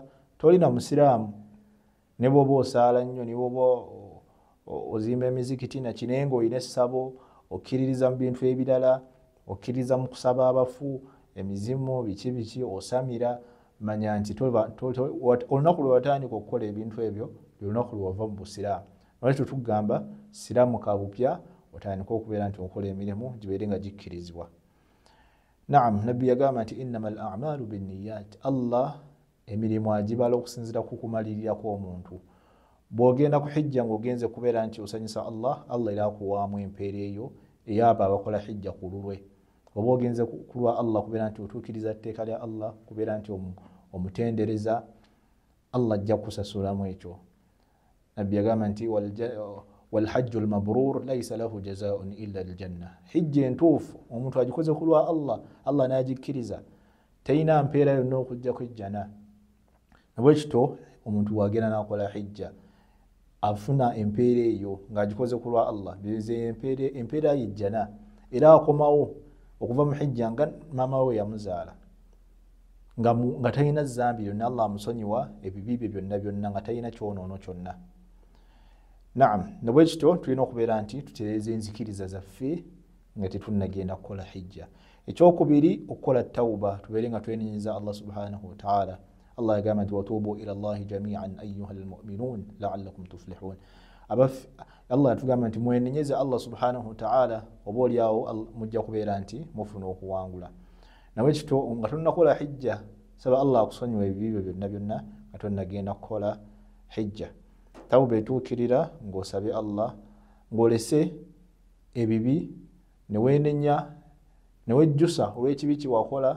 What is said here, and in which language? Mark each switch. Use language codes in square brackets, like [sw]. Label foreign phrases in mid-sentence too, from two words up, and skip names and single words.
[lg] Tolina musiraamu ne bw'oba osaala nnyo, ne bw'oba ozimba emizikiti na kinaye ng'olina essabo, okkiririza mu bintu ebirala, okkiririza mu kusaba abafu, emizimu, biki biki, osamira, manya nti olunaku lwe watandika okukola ebintu ebyo lunaku lwe wava mu busiraamu. Lwaki tugamba siraamuka bupya otandika okubeera nti okola emirimu gibeere nga gikkirizibwa. Naam, nabbi yagamba nti [ar] إنما الأعمال بالنيات. [lg] Allah emirimu agibala okusinziira ku kumalirira kw'omuntu. Bw'ogenda ku hijja ng'ogenze kubeera nti osanyusa Allah, Allah era akuwaamu empeera eyo ey'abo abakola hijja ku lulwe. Oba ogenze ku lwa Allah kubeera nti otuukiriza tteeka lya Allah, kubeera nti omutendereza, Allah ajja kusasulamu ekyo. Nabbi yagamba nti [ar] والحج المبرور ليس له جزاء إلا الجنة. [lg] Hijja entuufu omuntu agikoze ku lwa Allah, Allah n'agikkiriza, terina mpeera yonna okujjako ejjana. Nabwe kityo omuntu bw'agenda n'akola hijja afuna empeera eyo ng'agikoze ku lwa Allah, empeera y'ejjana, era akomawo okuva mu hijja nga maama we yamuzaala nga talina zambi lyonna, Allah amusonyiwa ebibi bye byonna nga talina kyonoono kyonna. Naam, nabwe kityo tulina okubeera nti tutereeza enzikiriza zaffe nga tetunnagenda kukola hijja. ekyokubiri okukola tawba tubeere nga twenenyeza [ar] الله سبحانه وتعالى. [lg] Allah yagamba nti [ar] وتوبوا إلى الله جميعا أيها المؤمنون لعلكم تفلحون. [lg] Allah yatugamba nti mwenenyeze [ar] الله سبحانه وتعالى [lg] oba olyawo mujja kubeera nti mufuna okuwangula. Nawe kito nga tunnakola hijja saba Allah akusonyiwa ebibi byonna byonna nga tonnagenda kukola hijja. Tawba etuukirira ng'osabye Allah ng'olese ebibi neweenenya newejjusa olw'ekibi kiwakola.